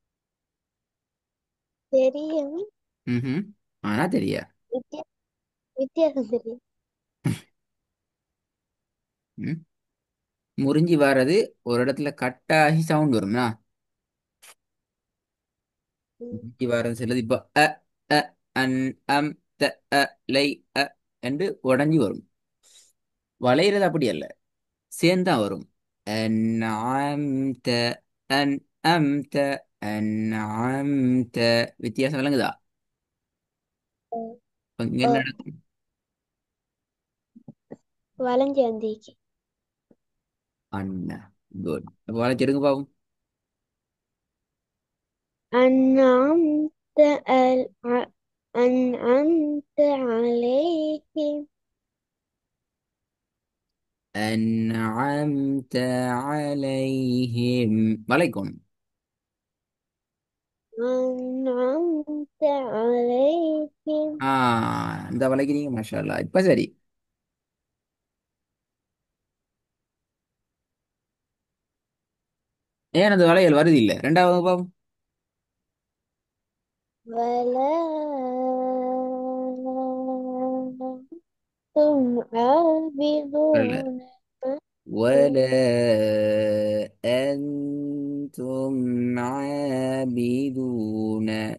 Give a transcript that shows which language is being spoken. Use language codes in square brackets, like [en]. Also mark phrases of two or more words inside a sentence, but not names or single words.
[ta] தெரியும். ம். ஆனா தெரியா. வித்தியா- வித்தியாசம் தெரியும். ம். முறிஞ்சி வாரது ஒரு இடத்துல கட்டாகி சவுண்ட் வரும்னா. ம். முறிஞ்சி வாரது சிலது இப்போ அ அ அன் அம் த அ லை அ என்று உடஞ்சி வரும். வளையிறது அப்படி அல்ல. சேர்ந்தா வரும். [ar] أنعمت أنعمت أنعمت. [ta] வித்தியாசம் விளங்குதா? இப்ப இங்க [ar] أو [ta] என்ன நடக்கும்? வளைஞ்சு வந்திக்கு. அண்ணா. குட். அப்போ வளைச்சிருங்க பாவம். [ar] أنعمت أنعمت عليهم. أنعمت عليهم வளைக்கணும். أنعمت عليهم. [ta] ஆ, இந்த வளைக்கிறீங்க [ar] ما شاء الله. [ta] இப்ப சரி. ஏன் அந்த வளையல் வருது இல்ல ரெண்டாவது பாவம். [ar] ولا أنتم [ta] வரல. [ar] عابدون ما ولا أنتم عابدون.